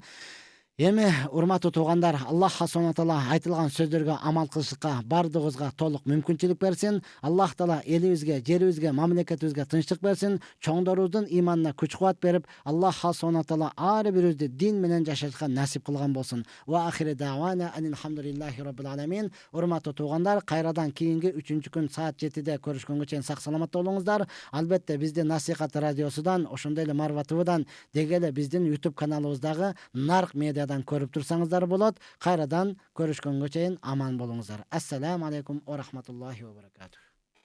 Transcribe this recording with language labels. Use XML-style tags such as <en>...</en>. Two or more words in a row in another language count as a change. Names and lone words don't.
<ky>Эми, урматтуу туугандар, Аллах Субхана таала айтылган сөздөргө амал кылышка бардыгыбызга толук мүмкүнчүлүк берсин. Аллах таала элибизге, жерибизге, мамлекетибизге тынчтык берсин. Чоңдорубуздун иманына күч кубат берип, Аллах Субхана таала ар бирибизди дин менен жашашка насип кылган болсун.</ky> <ar>وآخر دعوانا الحمد لله رب العالمين.</ar> <ky>Урматтуу туугандар, кайрадан кийинки 3-күн саат 7-де көрүшкөнгө чейин сак саламатта болуңуздар. Албетте, биздин Насихат радиосудан, ошондой эле Марва ТВдан, деги эле биздин YouTube каналыбыздагы Нарк медиа көрүп турсаңыздар болот. Кайрадан көрүшкөнгө чейин аман болуңуздар.</ky> <ar>السلام عليكم ورحمة الله وبركاته.</ar>